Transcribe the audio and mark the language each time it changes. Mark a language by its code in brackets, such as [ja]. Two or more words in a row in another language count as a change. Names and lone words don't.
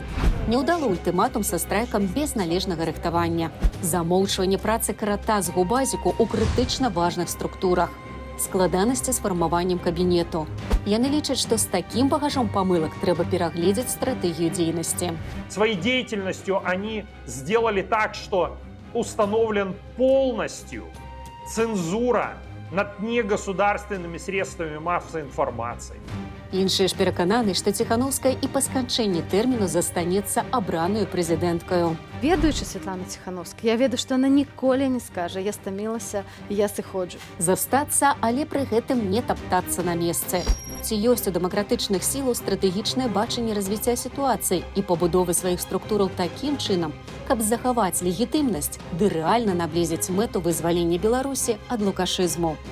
[be] Няўдалы ультыматум са страйкам без належнага рыхтавання. Замоўчванне працы карата з губазіку ў крытычна важных структурах. Складанасці з фармаваннем кабінету. Яны лічаць, што з такім багажом памылак трэба перагледзець стратэгію дзейнасці. [ru] Своей деятельностью они сделали так, что установлен полностью цензура над негосударственными средствами массовой информации. [be] Іншыя ж перакананы, што Ціхановская і па сканчэнні тэрміну застанецца абраную прэзідэнткаю. Ведаючы Святлану Ціхановскую, я ведаю, што яна ніколі не скажа: я стамілася, я сыходжу. Застацца, але пры гэтым не таптацца на месцы. Ці ёсць у дэмакратычных сілаў стратэгічнае бачанне развіцця сітуацыі і пабудовы сваіх структураў такім чынам, каб захаваць легітымнасць ды рэальна наблізіць мэту вызвалення Беларусі ад лукашызму.